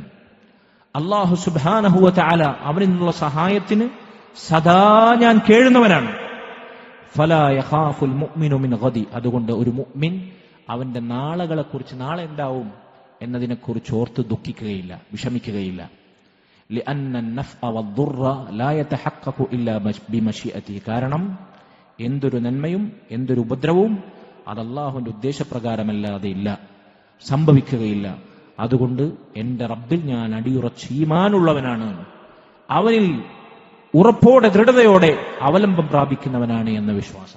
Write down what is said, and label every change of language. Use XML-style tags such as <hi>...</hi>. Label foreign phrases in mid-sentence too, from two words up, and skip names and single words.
<ml>അള്ളാഹു</ml> <ar>سبحانه وتعالى</ar> <ml>അവനിൽ നിന്നുള്ള സഹായത്തിന് സദാ ഞാൻ കേഴുന്നവനാണ്.</ml> <ar>فلا يخاف المؤمن من غد.</ar> <ml>അതുകൊണ്ട് ഒരു മുഅ്മിൻ അവന്റെ നാളകളെ കുറിച്ച്, നാളെ എന്താവും എന്നതിനെക്കുറിച്ച് ഓർത്ത് ദുഃഖിക്കുകയില്ല, വിഷമിക്കുകയില്ല.</ml> <ar>لأن النفع والضر لا يتحقق إلا بمشيئته.</ar> <ml>കാരണം എന്തൊരു നന്മയും എന്തൊരു ഉപദ്രവവും അത് അല്ലാഹുവിന്റെ ഉദ്ദേശപ്രകാരമല്ലാതെ ഇല്ല, സംഭവിക്കുകയില്ല. അതുകൊണ്ട് എന്റെ റബ്ബിൽ ഞാൻ അടിയുറച്ച ഈമാനുള്ളവനാണ്, അവനിൽ ഉറപ്പോടെ ദൃഢതയോടെ അവലംബം പ്രാപിക്കുന്നവനാണ് എന്ന വിശ്വാസം.</ml>